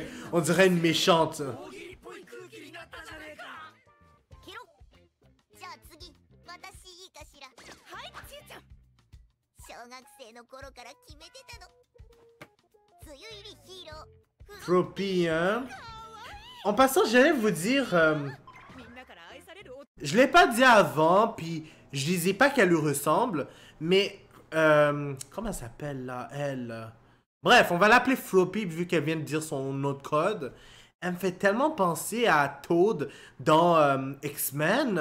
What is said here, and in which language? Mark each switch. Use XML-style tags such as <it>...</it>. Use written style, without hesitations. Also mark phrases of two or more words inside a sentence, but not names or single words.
<fr>On dirait une méchante. Floppy, hein? En passant, j'allais vous dire...</fr> <ja>みんなから愛される</ja> <fr>je l'ai pas dit avant, puis je disais pas qu'elle lui ressemble, mais... comment elle s'appelle, là, elle? Bref, on va l'appeler Floppy, vu qu'elle vient de dire son autre code. Elle me fait tellement penser à Toad dans X-Men.</fr>